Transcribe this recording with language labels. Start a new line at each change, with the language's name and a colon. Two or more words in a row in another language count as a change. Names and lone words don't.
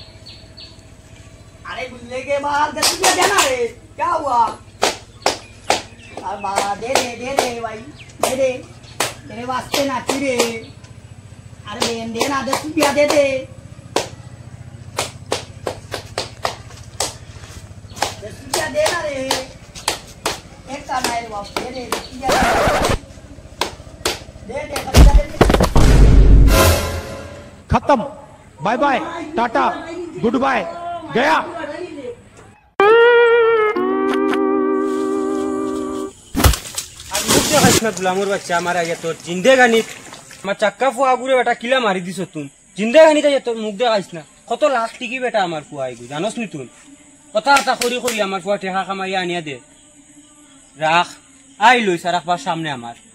Hindi: अरे बुल्ले के बाद 10 रुपया देना रे क्या हुआ अब दे दे भाई दे तेरे वास्ते नाची रे अरे बहन देना 10 रुपया दे 10 रुपया देना रे एक का नहीं बाप दे 10 रुपया दे पैसा दे खत्म
English: bye bye
Hindi: टाटा
English: good bye
Hindi: गया
Chittagonian: আর মুখ দেখাইছ না গুলামর বাচ্চা আমার আগে তোর জিন্দেগানিত আমার চাক্কা ফুয়া গুরে বেটা কিলা মারি দিছ তুই জিন্দেগানিতে তোর মুখ দেখাইছ না কত লাখ টিকি বেটা আমার ফুয়া আইগু জানোস নি তুই কথা কথা করি আমার ফুয়া টেকা কামাই আনিয়া দে রাখ আই লইছ রাখবার সামনে আমার